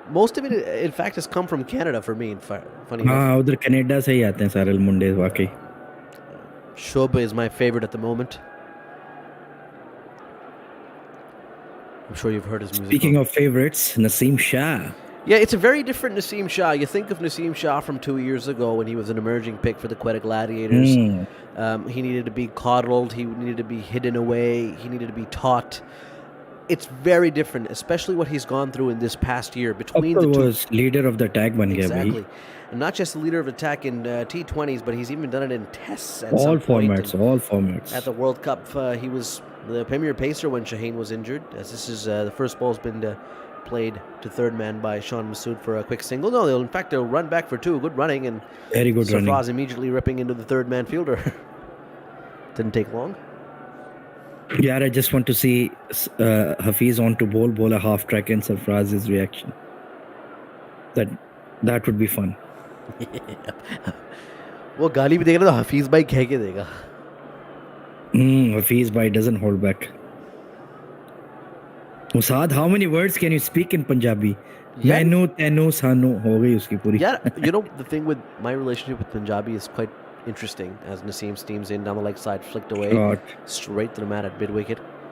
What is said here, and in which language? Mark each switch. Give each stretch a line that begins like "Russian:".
English: Most of it, in fact, has come from Canada for me. Funny enough.
Hindi: हाँ उधर Canada से ही आते हैं सारे मुंडे वाकई.
English: Shobha is my favorite at the moment. I'm sure you've heard his music. Speaking of favorites, Naseem Shah. Yeah, it's a very different Naseem Shah. You think of Naseem Shah from 2 years ago when he was an emerging pick for the Quetta Gladiators. He needed to be coddled. He needed to be hidden away. He needed to be taught. It's very different, especially what he's gone through in this past year. Between the two, was leader of the attack
Hindi: ban gaya
English: exactly.
Hindi: bhai.
English: And not just the leader of attack in T20s, but he's even done it in tests at All some point. formats. At the World Cup, he was the premier pacer when Shaheen was injured. As this is the first ball's been played to third man by Sean Masood for a quick single. No, in fact, they'll run back for two. Good running. And Very good running. Sarfraz immediately ripping into the third man fielder. Didn't take long. Yeah, I just want to see Hafiz on to bowl a half track and Sarfraz's reaction. That would be fun.
Hindi: वो गाली भी देगा तो हफीज भाई कह के देगा.
English: Hafiz bhai doesn't hold back. Musad, how many words can you speak in Punjabi? Yeah.
Punjabi: Mainu, tenu, sanu, ho gayi uski puri.
English: Yeah, you know, the thing with my relationship with Punjabi is quite interesting. As Naseem steams in down the leg side, flicked away, straight to the mat at mid wicket.